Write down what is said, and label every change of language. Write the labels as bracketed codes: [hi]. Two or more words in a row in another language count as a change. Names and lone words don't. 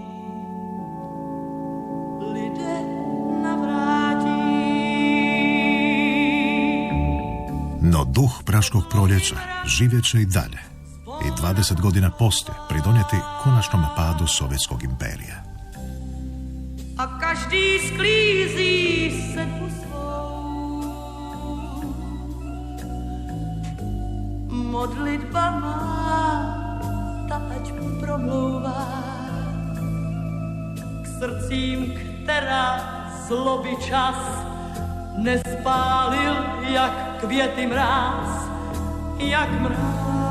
[hr] No duh Praškog proljeća živjet će i dalje i 20 godina poslije pridonijeti konačnom padu Sovjetskog imperija. [cs] A každý sklízí sedbu svou. Modlitba má, ta ať promlouvá k srdcím, která zloby čas nespálil, jak květy mráz, jak mráz.